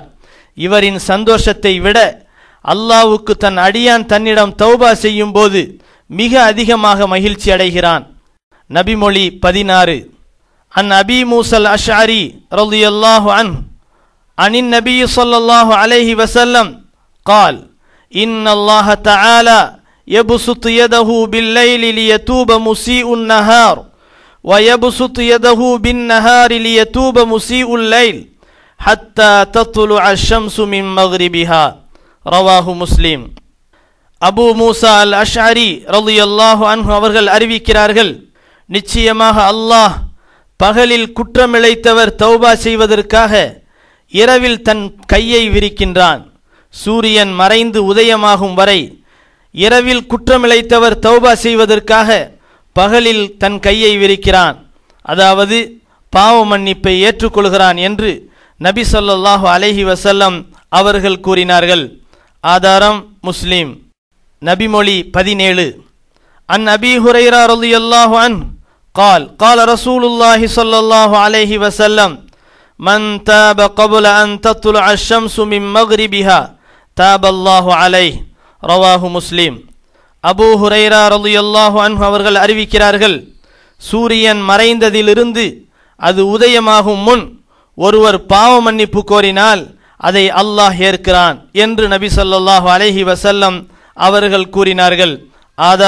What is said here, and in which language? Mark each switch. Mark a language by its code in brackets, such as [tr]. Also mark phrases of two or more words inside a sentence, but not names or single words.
[ta] இவரின் சந்தோஷத்தை விட அல்லாஹ்வுக்கு தன் அடியான் தன்னிடம் தௌபா செய்யும் போது மிக அதிகமாக மகிழ்ச்சி அடைகிறான். [ar] நபிமொழி 16. عن أبي موسى الأشعري رضي الله عنه عن النبي صلى الله عليه وسلم قال إن الله تعالى يبسط يده بالليل ليتوب مسيء النهار ويبسط يده بالنهار ليتوب مسيء الليل حتى تطلع الشمس من مغربها. رواه முஸ்லிம். [ta] அபு மூசா அல் அஷ்அரி [ar] رضي الله عنه [ta] அவர்கள் அறிவிக்கிறார்கள், நிச்சயமாக அல்லாஹ் பகலில் குற்றமிழைத்தவர் தௌபா செய்வதற்காக இரவில் தன் கையை விரிக்கின்றான். சூரியன் மறைந்து உதயமாகும் வரை இரவில் குற்றமிழைத்தவர் தௌபா செய்வதற்காக பகலில் தன் கையை விரிக்கிறான், அதாவது பாவ மன்னிப்பை ஏற்றுக்கொள்கிறான் என்று நபி [ar] صلى الله عليه وسلم [ta] அவர்கள் கூறினார்கள். ஆதாரம் முஸ்லிம். நபிமொழி 17. [ar] عن أبي هريرة رضي الله عنه قال قال رسول الله صلى الله عليه وسلم من تاب قبل أن تطلع الشمس من مغربها تاب الله عليه. رواه முஸ்லிம். [ta] அபூ ஹுரைரா [ar] رضي الله عنه [ta] அவர்கள் அறிவிக்கிறார்கள், சூரியன் மறைந்ததிலிருந்து அது உதயமாகும் முன் ஒருவர் பாவ மன்னிப்பு கோரினால் அதை அல்லாஹ் ஏற்கிறான் என்று நபி [ar] صلى الله عليه وسلم [ta] அவர்கள் கூறினார்கள்.